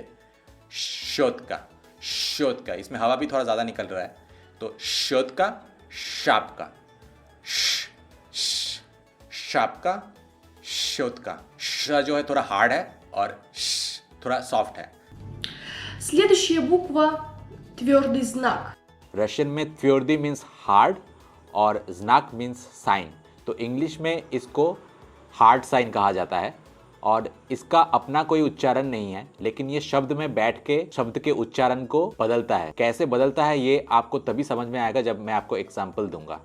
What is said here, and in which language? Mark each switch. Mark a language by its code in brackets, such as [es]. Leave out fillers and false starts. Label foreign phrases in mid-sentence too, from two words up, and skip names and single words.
[hi] शोध का, इसमें हवा भी थोड़ा ज़्यादा निकल रहा है, तो शोध का, शार्प का, शार्प का, शोध का। श जो है थोड़ा हार्ड है और श थोड़ा सॉफ्ट है। [ru] Следующая буква – твердый знак. [hi] रशियन में त्वर्दी [en] means hard [hi] और ज्नाक [en] means sign, [hi] तो इंग्लिश में इसको [en] hard sign [hi] कहा जाता है और इसका अपना कोई उच्चारण नहीं है, लेकिन ये शब्द में बैठ के शब्द के उच्चारण को बदलता है। कैसे बदलता है ये आपको तभी समझ में आएगा जब मैं आपको एग्जाम्पल दूंगा।